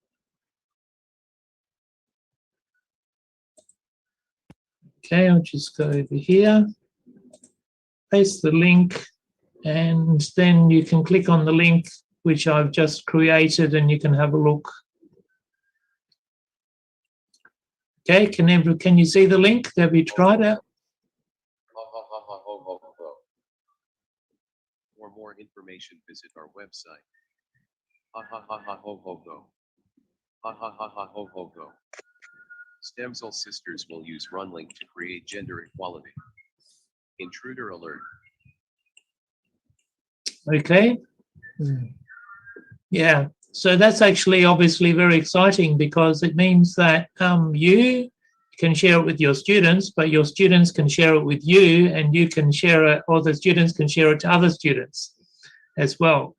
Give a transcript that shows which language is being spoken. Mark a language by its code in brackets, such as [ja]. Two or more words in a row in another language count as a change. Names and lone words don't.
[en] Okay, I'll just go over here, paste the link, and then you can click on the link which I've just created and you can have a look. Okay, can you see the link? Have you tried it? For more information, visit our website. Ha ha ha ha ho ho ho. Ha ha ha ha ho ho ho. Stemsel sisters will use Runlinc to create gender equality. Intruder alert. Okay. Yeah, so that's actually obviously very exciting because it means that you can share it with your students, but your students can share it with you, and you can share it, or the students can share it to other students as well.